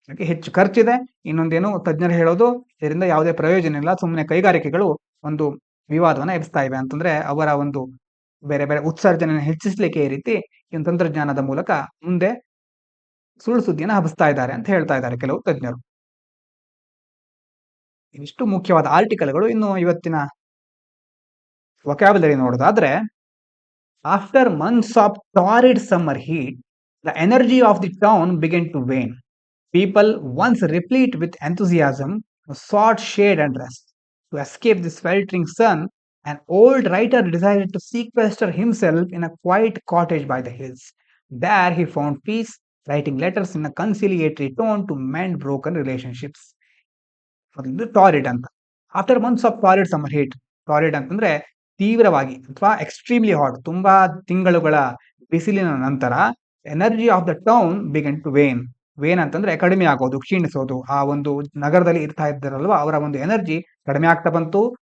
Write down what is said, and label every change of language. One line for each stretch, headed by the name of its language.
Kannada: ಹೆಚ್ಚು ಖರ್ಚಿದೆ, ಇನ್ನೊಂದೇನು ತಜ್ಞರು ಹೇಳೋದು ಇದರಿಂದ ಯಾವುದೇ ಪ್ರಯೋಜನ ಇಲ್ಲ, ಸುಮ್ಮನೆ ಕೈಗಾರಿಕೆಗಳು ಒಂದು ವಿವಾದವನ್ನ ಎಬ್ಸ್ತಾ ಇವೆ ಅಂತಂದ್ರೆ ಅವರ ಒಂದು ಬೇರೆ ಬೇರೆ ಉತ್ಸರ್ಜನೆ ಹೆಚ್ಚಿಸ್ಲಿಕ್ಕೆ ಈ ರೀತಿ ಈ ತಂತ್ರಜ್ಞಾನದ ಮೂಲಕ ಮುಂದೆ ಸುಳ್ಳು ಸುದ್ದಿಯನ್ನು ಹಬ್ಬಿಸ್ತಾ ಇದ್ದಾರೆ ಅಂತ ಹೇಳ್ತಾ ಇದ್ದಾರೆ ಕೆಲವು ತಜ್ಞರು. ಇಷ್ಟು ಮುಖ್ಯವಾದ ಆರ್ಟಿಕಲ್ಗಳು. ಇನ್ನು ಇವತ್ತಿನ ವೊಕ್ಯಾಬುಲರಿ ನೋಡೋದಾದ್ರೆ,
English: After months of torrid summer heat the energy of the town began to wane. People, once replete with enthusiasm, sought shade and rest. To escape the sweltering sun, an old writer decided to sequester himself in a quiet cottage by the hills. There he found peace, writing letters in a conciliatory tone to mend broken relationships.
Kannada: Torrid ಅಂತ.
English: after months of torrid summer heat, torrid
Kannada: ಅಂತಂದ್ರೆ ತೀವ್ರವಾಗಿ ಅಥವಾ
English: extremely hot,
Kannada: ತುಂಬಾ ತಿಂಗಳುಗಳ ಬಿಸಿಲಿನ ನಂತರ
English: Energy of the town began to wane.
Kannada: Vane ಅಂತಂದ್ರೆ ಕಡಿಮೆ ಆಗೋದು, ಕ್ಷೀಣಿಸೋದು. ಆ ಒಂದು ನಗರದಲ್ಲಿ ಇರ್ತಾ ಇದ್ದಾರಲ್ವಾ ಅವರ ಒಂದು ಎನರ್ಜಿ ಕಡಿಮೆ ಆಗ್ತಾ ಬಂತು.